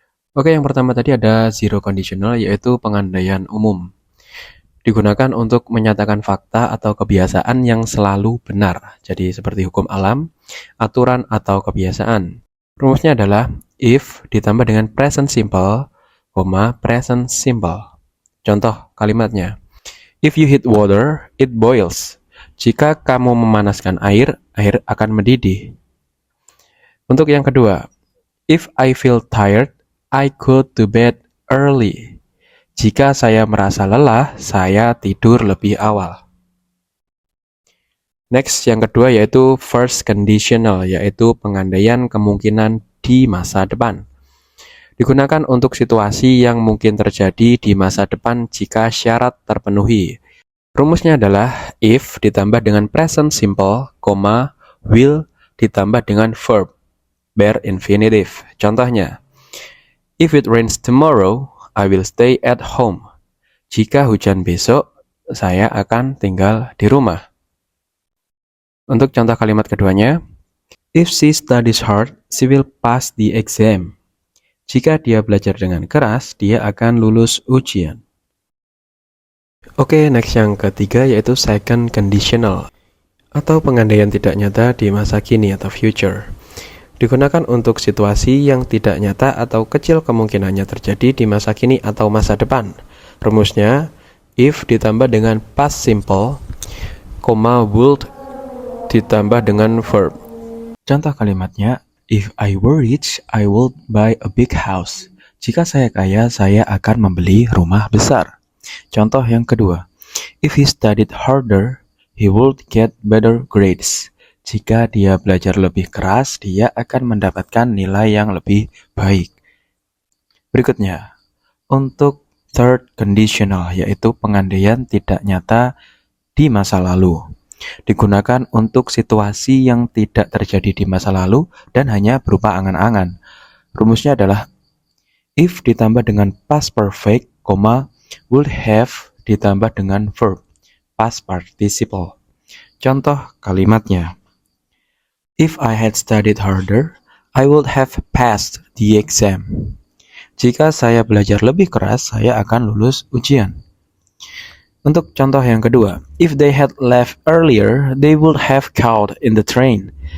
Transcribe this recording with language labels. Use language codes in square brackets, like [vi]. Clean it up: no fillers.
[id] Oke, yang pertama tadi ada zero conditional, yaitu pengandaian umum. Digunakan untuk menyatakan fakta atau kebiasaan yang selalu benar. Jadi seperti hukum alam, aturan atau kebiasaan. Rumusnya adalah if ditambah dengan present simple, present simple. Contoh kalimatnya. [en] If you heat water, it boils. [id] Jika kamu memanaskan air, air akan mendidih. Untuk yang kedua, [en] if I feel tired, I go to bed early. [id] Jika saya merasa lelah, saya tidur lebih awal. Next, yang kedua yaitu first conditional, yaitu pengandaian kemungkinan di masa depan. Digunakan untuk situasi yang mungkin terjadi di masa depan jika syarat terpenuhi. Rumusnya adalah if ditambah dengan present simple, will ditambah dengan verb, bare infinitive. Contohnya, [en] if it rains tomorrow, I will stay at home. [id] Jika hujan besok, saya akan tinggal di rumah. Untuk contoh kalimat keduanya, [en] if she studies hard, she will pass the exam. [id] Jika dia belajar dengan keras, dia akan lulus ujian. Oke, next yang ketiga yaitu second conditional atau pengandaian tidak nyata di masa kini atau future. Digunakan untuk situasi yang tidak nyata atau kecil kemungkinannya terjadi di masa kini atau masa depan. Rumusnya, if ditambah dengan past simple, would ditambah dengan verb. Contoh kalimatnya, [en] if I were rich, I would buy a big house. [id] Jika saya kaya, saya akan membeli rumah besar. Contoh yang kedua, [en] if he studied harder, he would get better grades. [id] Jika dia belajar lebih keras, dia akan mendapatkan nilai yang lebih baik. Berikutnya, untuk third conditional, yaitu pengandaian tidak nyata di masa lalu. Digunakan untuk situasi yang tidak terjadi di masa lalu dan hanya berupa angan-angan. Rumusnya adalah if ditambah dengan past perfect, would have ditambah dengan verb, past participle. Contoh kalimatnya, [en] if I had studied harder, I would have passed the exam. [id] Jika saya belajar lebih keras, saya akan lulus ujian. Untuk contoh yang kedua, [en] if they had left earlier, they would have caught in the train.